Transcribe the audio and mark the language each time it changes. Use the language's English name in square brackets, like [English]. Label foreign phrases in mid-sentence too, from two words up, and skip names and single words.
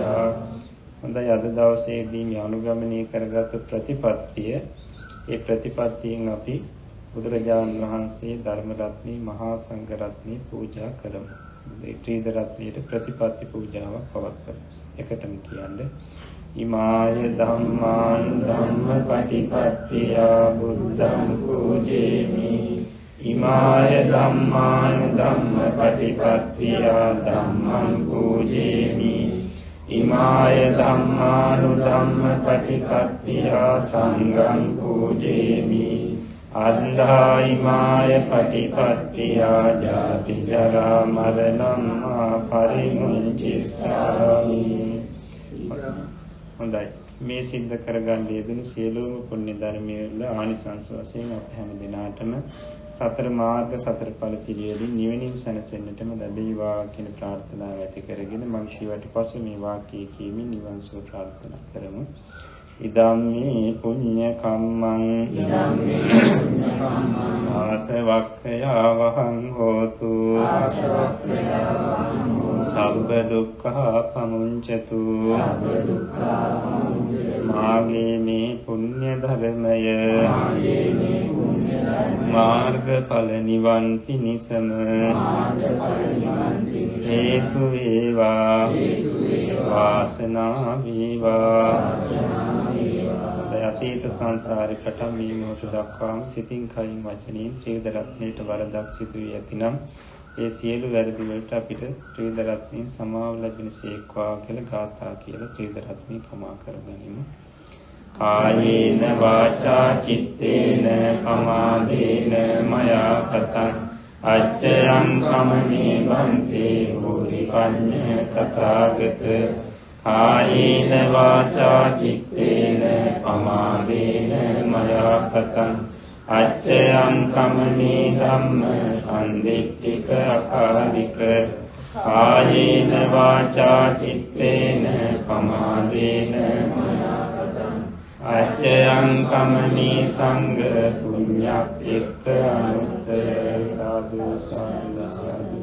[Sinhala] හොඳයි අද දවසේදී මේ අනුගමනය කරගත් ප්‍රතිපත්තිය ඒ ප්‍රතිපත්තියෙන් අපි බුදුරජාණන් වහන්සේ ධර්ම රත්නී මහා සංඝ රත්නී පූජා කරමු. මේ ත්‍රිවිධ රත්නීට ප්‍රතිපත්ති පූජාවක් පවත්වමු. එකටම කියන්නේ [Pali] ඉමාය ධම්මාන් ධම්මපටිපත්තිය බුද්ධං පූජේමි. ඉමාය ධම්මාන් ධම්මපටිපත්තිය ධම්මං පූජේමි. ඉමාය ධම්මානු ධම්මපටිපත්තිය සංඝං පූජේමි. අන්ධා ඉමාය පටිපත්තිය ජාති ජරා මරණං පරිමුංචිස්සාමි. [Sinhala] හොඳයි මේ සිද්ධ කරගන්න යෙදුණු සියලුම පුණ්‍ය ධර්මයල ආනිසංස වශයෙන් අප හැම දිනාටම සතර මාර්ග සතර ඵල පිළිවෙලින් නිවෙනින් සැනසෙන්නටම ලැබේවා කියන ප්‍රාර්ථනාව ඇති කරගෙන මම ශීවට පසු මේ වාක්‍යය කියමින් නිවන් සුව ප්‍රාර්ථනා කරමු. [Pali] ඉදම්මේ පුඤ්ඤ කම්මං ආසවක්ඛයා වහං හෝතු සබ්බ දුක්ඛා පමුංචතු. [Sinhala] මාගේ මේ පුණ්‍ය ධර්මය මාර්ගඵල නිවන් පිණිසම හේතු වේවා වාසනාව වේවා. අතීත සංසාරේ පටන් මේ මොහොත දක්වාම සිතින් කයින් වචනයෙන් ත්‍රිවිධ රත්නයට වරදක් සිදු වී ඇතිනම් ඒ සියලු වැරදි වලට අපිට ත්‍රිවිධ රත්නයෙන් සමාව ලැබෙන සේක්වා කියලා ගාථා කියලා ත්‍රිවිධ රත්නය ප්‍රමා කරගනිමු. [Pali] කායේන වාචා චිත්තේන පමාදේන මයා කතං අච්චයං කමමේ බන්තේ හෝරි පඤ්ඤ තථාගත. කායේන වාචා චිත්තේන පමාදේන මයා කතං අච්චයං කමමේ ධම්ම සම්දිට්ඨික අකාලික. කායේන වාචා චිත්තේන පමාදේන මයා කතං අච්චයං කමමේ සංඝ පුඤ්ඤක්ඛිත අනුත්තර සාදු සාදු සාදු.